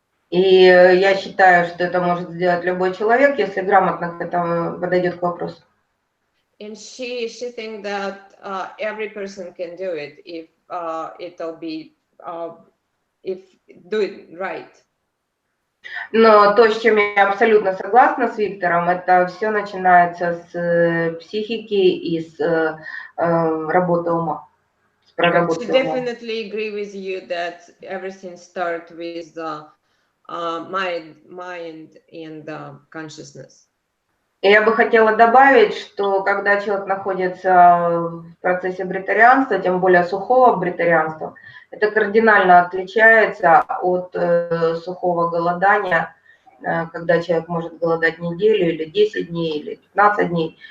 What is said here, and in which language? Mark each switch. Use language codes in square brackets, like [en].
[ru] И я считаю, что это может сделать любой человек, если грамотно к этому подойдет к вопросу. [en] And she thinks that every person can do it if it'll be if do it right. [ru] Но то, с чем я абсолютно согласна с Виктором, это все начинается с психики и с работы ума. [en] She definitely agree with you that everything starts with the mind and consciousness. [ru] И я бы хотела добавить, что когда человек находится в процессе бретарианства, тем более сухого бретарианства, это кардинально отличается от сухого голодания, когда человек может голодать неделю или 10 дней или 15 дней.